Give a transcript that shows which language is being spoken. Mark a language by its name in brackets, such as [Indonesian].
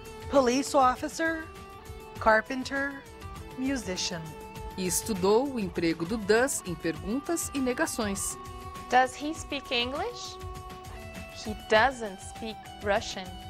[English] Police officer, carpenter, musician. [Portuguese] E estudou o emprego do does em perguntas e negações. [English] Does he speak English? He doesn't speak Russian.